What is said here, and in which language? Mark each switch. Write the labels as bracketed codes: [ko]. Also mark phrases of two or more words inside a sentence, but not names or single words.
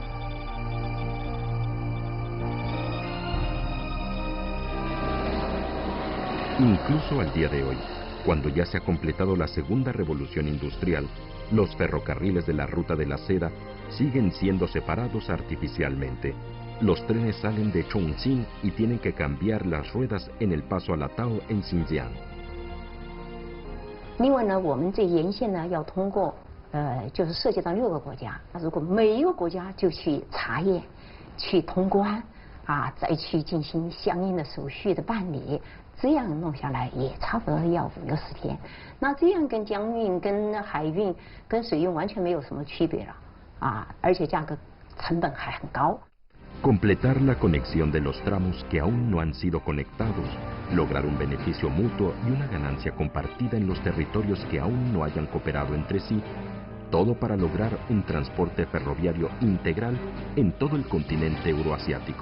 [es] Incluso al día de hoy, cuando ya se ha completado la segunda revolución industrial, los ferrocarriles de la ruta de la seda siguen siendo separados artificialmente. Los trenes salen de Chongqing y tienen que cambiar las ruedas en el paso a Latao en Xinjiang. [zh] 另外呢，我们这沿线呢要通过就是涉及到6个国家，如果每一个国家就去查验、去通关啊，再去进行相应的手续的办理，这样弄下来也差不多要5到10天。那这样跟江运、跟海运、跟水运完全没有什么区别了啊，而且价格成本还很高。 [es] Completar la conexión de los tramos que aún no han sido conectados, lograr un beneficio mutuo y una ganancia compartida en los territorios que aún no hayan cooperado entre sí, todo para lograr un transporte ferroviario integral en todo el continente euroasiático.